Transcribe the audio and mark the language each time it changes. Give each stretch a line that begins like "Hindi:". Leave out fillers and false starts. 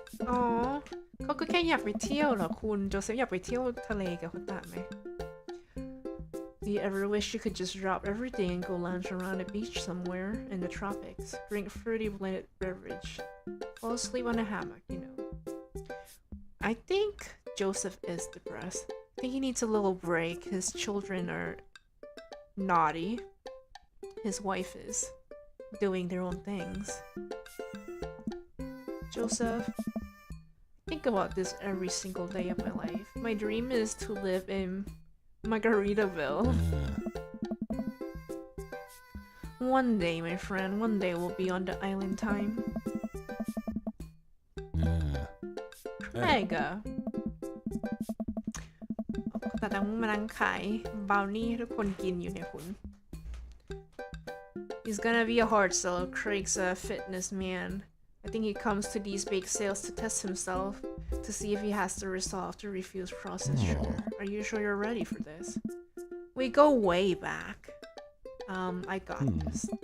Thai: อ๋อ เขาก็แค่อยากไปเที่ยวเหรอคุณโจเซฟอยากไปเที่ยวทะเลกับคนต่างไหม
English: Do you ever wish you could just drop everything and go lounge around a beach somewhere in the tropics, drink fruity blended beverage, fall asleep on a hammock, you know? I think Joseph is depressed. I think he needs a little break. His children are naughty. His wife is doing their own things. Joseph, think about this every single day of my life. My dream is to live in Margaritaville. One day, my friend, one day we'll be on the island time. Mega.
Thai: แต่ต้องมานั่งขายบราวนี่ให้ทุกคนกินอยู่เนี่ยคุณ
English: He's gonna be a hard sell. Craig's a fitness man. I think he comes to these bake sales to test himself, to see if he has the resolve to refuse processed sugar. Are you sure you're ready for this? We go way back. I got this.